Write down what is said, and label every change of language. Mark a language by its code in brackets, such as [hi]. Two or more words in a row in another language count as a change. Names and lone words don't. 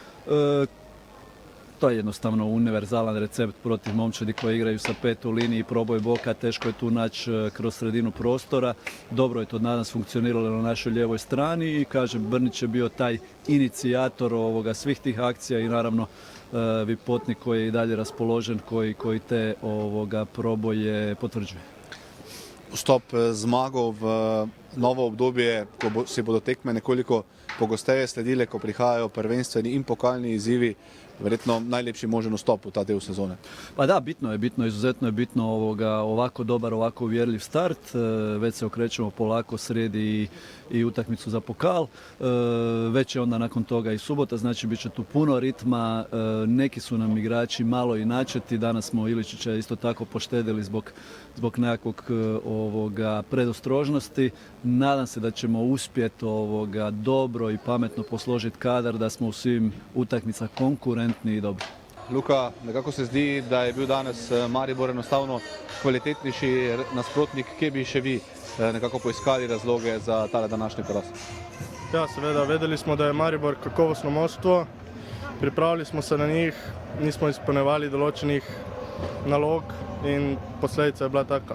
[hr] To je jednostavno univerzalan recept protiv momčadi koji igraju sa 5 u liniji, proboj boka, teško je tu naći kroz sredinu prostora. Dobro je to danas funkcioniralo na našoj lijevoj strani i kažem, Brnić je bio taj inicijator svih tih akcija i naravno Vipotnik koji je i dalje raspoložen, koji te proboje potvrđuje. [sl] Vstop zmago v novo obdobje, ko si bodo tekme nekoliko pogosteje sledile, ko prihajajo prvenstveni in pokalni izzivi, verjetno najlepši možen vstop u ta del sezone. [hr] Pa da, izuzetno je bitno ovako dobar, ovako uvjerljiv start. Već se okrećemo polako, srijedi i utakmicu za pokal. Već je onda nakon toga i subota, znači bit će tu puno ritma. Neki su nam igrači malo i načeti. Danas smo Iličića isto tako poštedili zbog nekakvog predostrožnosti. Nadam se da ćemo uspjeti dobro i pametno posložiti kadar, da smo u svim utakmicama konkurentni i dobri. [sl] Luka, nekako se zdi, da je bil danes Maribor enostavno kvalitetnejši nasprotnik. Kje bi še vi nekako poiskali razloge za tale današnji poraz? Ja, seveda, vedeli smo, da je Maribor kakovostno moštvo. Pripravili smo se na njih, nismo izpolnjevali določenih nalog in posledica je bila taka.